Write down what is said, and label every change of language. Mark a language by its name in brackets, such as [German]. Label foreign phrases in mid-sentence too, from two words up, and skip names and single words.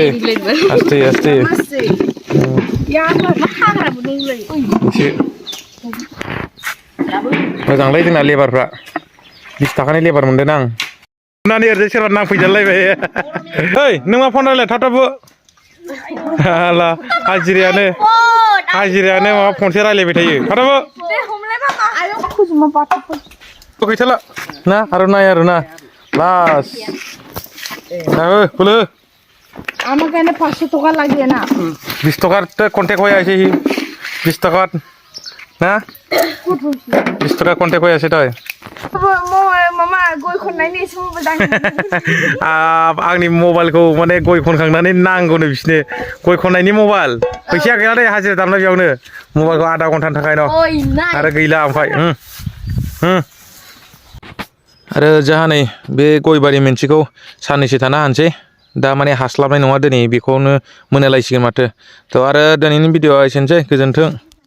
[Bodo] आस्ते एसे मोजांलै जोंना लेबारफ्रा 20 थाखानि लेबार मोनदों आं नानि ओरैजाय सोरबा नांफैजालायबाय ओइ नों मा फन रायलाय थाबथाबो हाला हाजिरायानो माबा फनसे रायलायबाय थायो थाबथाबो गैथारला ना आरो ना लास बोलो [Bangla] আমার কাছে 500 টাকা লাগে না 20 টাকার কন্ট্যাক্ট হয়ে আছে 20 টাকা না 20 টাকা কন্ট্যাক্ট হয়ে আছে তাই [Bodo] मामा गय खननायनि एसे मबाइल दां आंनि मबाइलखौ माने गय खनखांनानै नांगौनो बिसोरनो गय खननायनि मबाइल फैसाया गैया दे हाजिरा दामनाय बेयावनो मबाइलखौ आधा घन्टानि थाखाय न' आरो गैला ओमफ्राय आरो जाहा नै बे गयबारि मोनसेखौ साननैसो थाना हानसै दा माने हास्लाबनाय नङा दिनै बेखौनो मोनालायसिगोन माथो थ' आरो दिनैनि भिडिअ'आ एसेनोसै गोजोन्थों